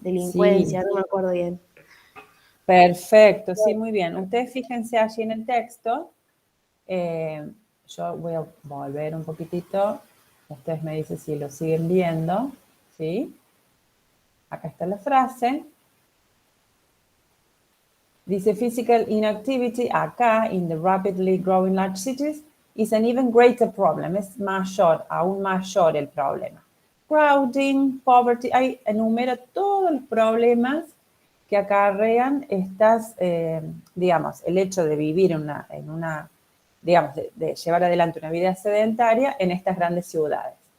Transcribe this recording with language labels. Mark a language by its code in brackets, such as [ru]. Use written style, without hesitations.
[es] delincuencia, no me acuerdo bien. perfecto, sí, muy bien. Ustedes fíjense allí en el texto. Yo voy a volver un poquitito. Ustedes me dicen si lo siguen viendo, ¿sí? Acá está la frase. [en] Dice, physical inactivity acá, in the rapidly growing large cities, is an even greater problem. [es] Es mayor, aún mayor el problema. [en] Crowding, poverty, [es] ahí enumera todos los problemas que acarrean estas, digamos, el hecho de vivir en una digamos, de llevar adelante una vida sedentaria en estas grandes ciudades.